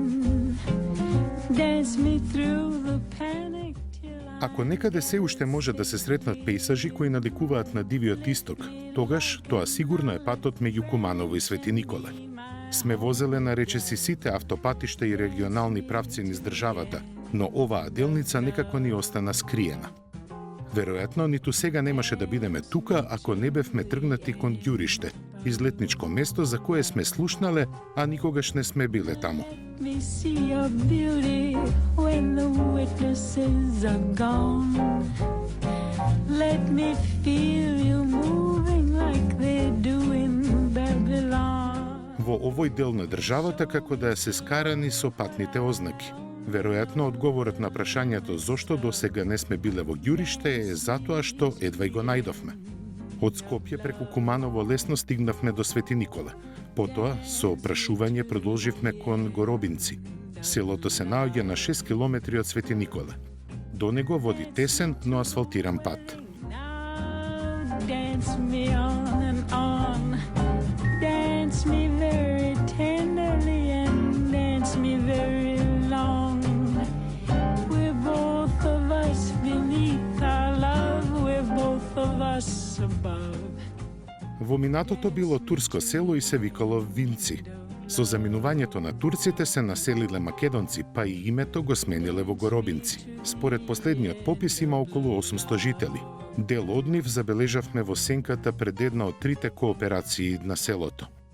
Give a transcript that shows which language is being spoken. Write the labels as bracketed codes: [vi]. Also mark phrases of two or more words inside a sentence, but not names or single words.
[en] Dance me through the panic till I... [mk] Ако некаде се уште може да се сретнат пейсажи кои наликуваат на дивиот исток, тогаш тоа сигурно е патот меѓу Куманово и Свети Николе. Сме возеле на речиси сите автопатишта и регионални правци низ државата, но оваа делница некако ни остана скриена. Веројатно, ниту сега немаше да бидеме тука ако не бевме тргнати кон Ѓуриште, излетничко место за кое сме слушнале, а никогаш не сме биле таму. [en] Let me see your beauty when the witnesses are gone. Let me feel you moving like they do in Babylon. [mk] Во овој дел на државата како да се скарани со патните ознаки. Веројатно, одговорот на прашањето зошто досега не сме биле во Ѓуриште е затоа што едва и го најдовме. Од Скопје преку Куманово лесно стигнавме до Свети Николе. Потоа, со прашување продолживме кон Горобинци. Селото се наоѓа на 6 километри од Свети Николе. До него води тесен, но асфалтиран пат. [en] Now dance me on and on. Dance me very tenderly and dance me very long. We're both of us beneath our love. We're both of us above. [mk] Во минатото било турско село и се викало Винци. Со заминувањето на турците се населиле македонци, па и името го смениле во Горобинци. Според последниот попис има околу 800 жители. Дел од нив забележавме во сенката пред една од трите кооперации на селото.